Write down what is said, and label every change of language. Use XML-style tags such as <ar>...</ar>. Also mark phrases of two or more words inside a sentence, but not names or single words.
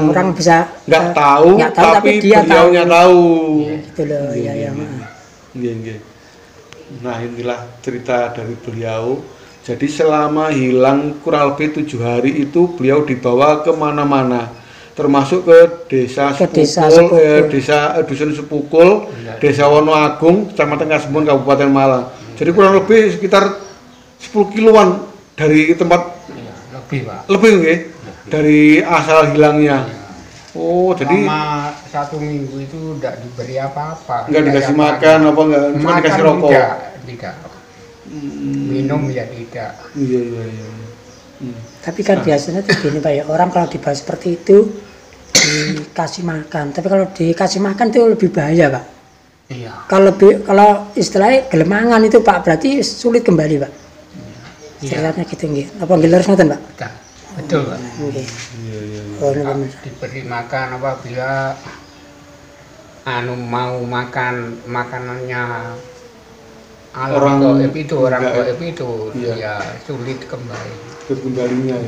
<id>Orang bisa nggak tahu, nggak tahu, tapi dia beliaunya tahu. Gitu loh, ya ya. Iya, iya. Nah inilah cerita dari beliau. Jadi selama hilang kurang lebih 7 hari itu beliau dibawa kemana-mana, termasuk ke desa Ke desa Sepukul, Sepukul. dusun Sepukul, desa Wonoagung, kecamatan Kasembon, Kabupaten Malang. Jadi kurang lebih sekitar 10 kiloan dari tempat Iya, lebih Pak. lebih nggih, dari asal hilangnya. Oh, jadi Selama 1 minggu itu tidak diberi apa-apa. nggak dikasih makan apa enggak, cuma Makan dikasih rokok. Tidak. Minum ya tidak. Iya iya iya. Tapi kan biasanya tuh gini Pak ya, orang kalau dibawa seperti itu dikasih makan. Tapi kalau dikasih makan itu lebih bahaya Pak. Iya. Kalau istilahnya gelemangan itu Pak berarti sulit kembali Pak. Ceritanya gitu nggih.</id> <jv>Apa nggih leres ngoten Pak?</jv> <id>Betul. Betul Pak. Nggih. Iya iya. Oh, ini bener. Diberi makan apabila mau makan makanannya Orang gaib itu, orang gaib. gaib itu Iya. ya sulit kembali. Kembalinya ya.</id>